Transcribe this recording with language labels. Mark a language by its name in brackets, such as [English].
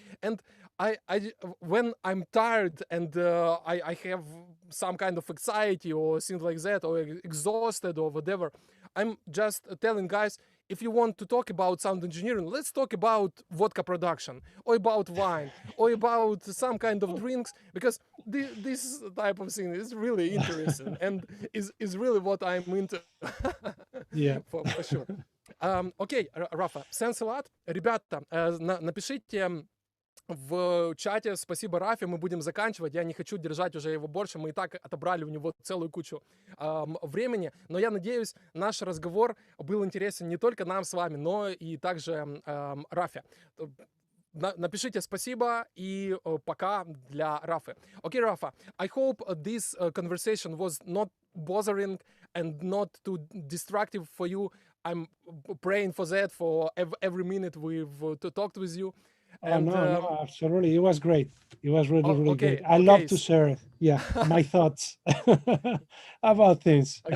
[English] And I when I'm tired and I have some kind of anxiety or things like that, or exhausted or whatever, I'm just telling guys, if you want to talk about sound engineering, let's talk about vodka production or about wine or about some kind of drinks, because this type of thing is really interesting and is really what I'm into. Yeah. for sure. Окей, Рафа, thanks a lot. [Russian] Ребята, напишите в чате спасибо Рафе, мы будем заканчивать. Я не хочу держать уже его больше, мы и так отобрали у него целую кучу времени. Но я надеюсь, наш разговор был интересен не только нам с вами, но и также Рафе. Напишите спасибо и пока для Рафы. [English] Okay, Rafa, I hope this conversation was not bothering and not too destructive for you. I'm praying for that for every minute we've talked with you. And, no, absolutely. It was great. It was really great. I love to share, my thoughts about things.